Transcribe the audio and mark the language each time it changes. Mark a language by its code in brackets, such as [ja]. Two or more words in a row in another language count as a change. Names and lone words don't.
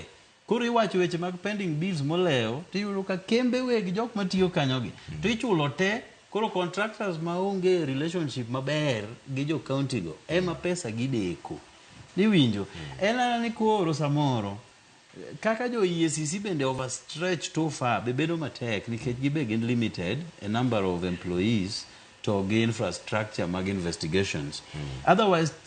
[luo] Koro iwacho weche mag [en] pending bills [luo] moleo, tiyudo ka kembe wegi jok matiyo kanyogi. To ichulo te, koro contractors maonge relationship maber gi jo county go. Ema pesa gideko. Niwinjo. Ena ni koro samoro. Kaka jo EACC bende [en] overstretch too far, [luo] bebedo matek, nikech gibe gin [en] limited, a number of employees, [luo] to gi infrastructure mag investigations. Otherwise,